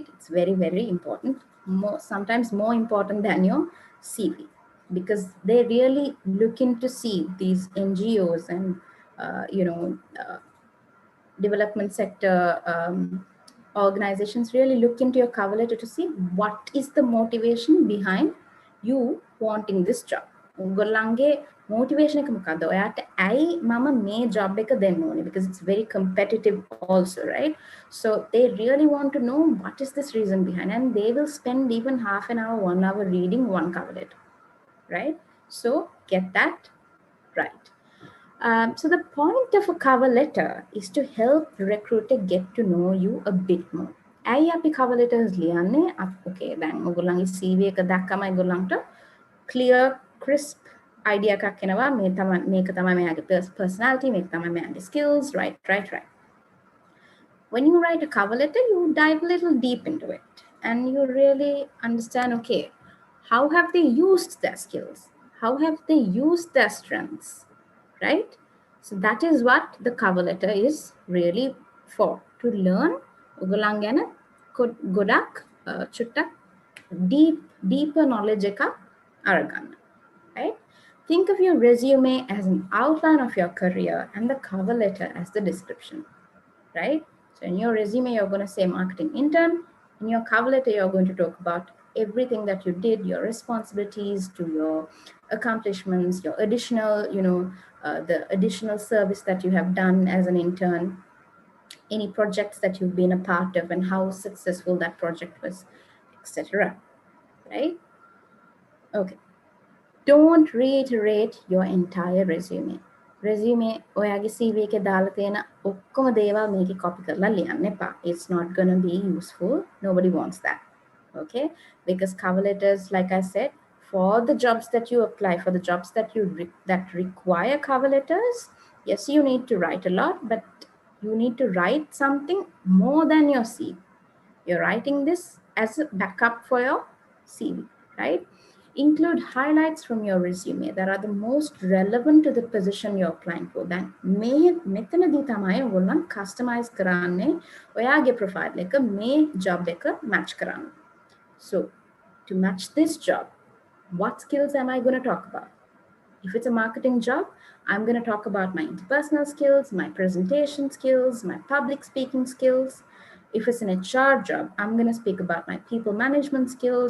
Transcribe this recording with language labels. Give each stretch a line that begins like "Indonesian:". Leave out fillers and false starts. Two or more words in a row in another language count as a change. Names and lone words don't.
English: It's very, very important. Sometimes more important than your CV, because they really look into see these NGOs and development sector organizations really look into your cover letter to see what is the motivation behind you wanting this job.
Sinhala: උගොල්ලන්ගේ motivation එක මොකද්ද? ඔයාට ඇයි මම මේ job එක දෙන්න ඕනේ?
English: Because it's very competitive also, right? So they really want to know what is this reason behind, and they will spend even half an hour, 1 hour reading one cover letter, right? So get that right. So the point of a cover letter is to help recruiter get to know you a bit more.
Sinhala: ඇයි අපි
English: cover letters
Sinhala: ලියන්නේ? Okay, දැන් ඔයගොල්ලන්ගේ CV එක දැක්කම ඔයගොල්ලන්ට
English: clear, crisp idea
Sinhala: එකක් එනවා. මේක තමයි මෙයාගේ personality, මේක තමයි මෙයාගේ skills, right.
English: When you write a cover letter, you dive a little deep into it and you really understand, okay, how have they used their skills? How have they used their strengths? Right? So that is what the cover letter is really for, to learn
Sinhala: ඔයගොල්ලන් ගැන ගොඩක් චුට්ටක් deeper knowledge එකක් අරගන්න.
English: Right? Think of your resume as an outline of your career and the cover letter as the description. Right? So in your resume, you're going to say marketing intern. In your cover letter, you're going to talk about everything that you did, your responsibilities, to your accomplishments, your additional, the additional service that you have done as an intern, any projects that you've been a part of and how successful that project was, etc. Right? Okay. Don't reiterate your entire resume.
Sinhala: Resume ඔයාගේ CV එකේ දාලා තියෙන ඔක්කොම දේවල් මේකේ copy කරලා ලියන්න එපා.
English: It's not going to be useful. Nobody wants that. Okay? Because cover letters, like I said, for the jobs that you apply, for the jobs that that require cover letters, yes, you need to write a lot, but you need to write something more than your CV. You're writing this as a backup for your CV, right? Include highlights from your resume that are the most relevant to the position you're applying for.
Sinhala: Then මෙතනදී තමයි ඔයගොල්ලන් customize කරන්නේ ඔයාගේ profile එක මේ job එක match කරන්න.
English: So to match this job, what skills am I going to talk about? If it's a marketing job, I'm going to talk about my interpersonal skills, my presentation skills, my public speaking skills. If it's an HR job, I'm going to speak about my people management skills.